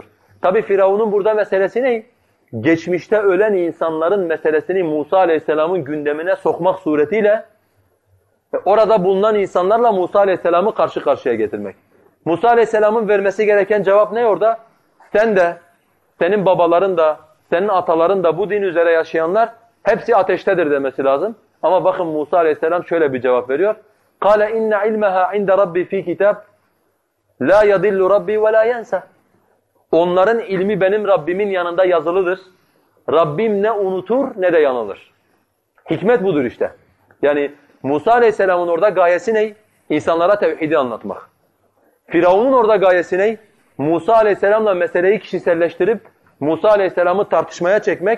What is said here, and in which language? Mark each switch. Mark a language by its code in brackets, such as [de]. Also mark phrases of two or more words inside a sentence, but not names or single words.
[tr] Tabi Firavun'un burada meselesi ne? Geçmişte ölen insanların meselesini Musa aleyhisselamın gündemine sokmak suretiyle orada bulunan insanlarla Musa aleyhisselamı karşı karşıya getirmek. Musa aleyhisselamın vermesi gereken cevap ne orada? Sen de, senin babaların da, senin ataların da bu din üzere yaşayanlar hepsi ateştedir demesi lazım. Ama bakın Musa aleyhisselam şöyle bir cevap veriyor. [ar] قَالَ اِنَّ عِلْمَهَا عِنْدَ رَبِّي ف۪ي كِتَابٍ لَا يَضِلُّ رَبِّي وَلَا يَنْسَى [tr] Onların ilmi benim Rabbimin yanında yazılıdır. Rabbim ne unutur ne de yanılır. Hikmet budur işte. Yani Musa aleyhisselamın orada gayesi ne? İnsanlara tevhidi anlatmak. Firavun'un orada gayesi ne? Musa aleyhisselamla meseleyi kişiselleştirip Musa aleyhisselamı tartışmaya çekmek.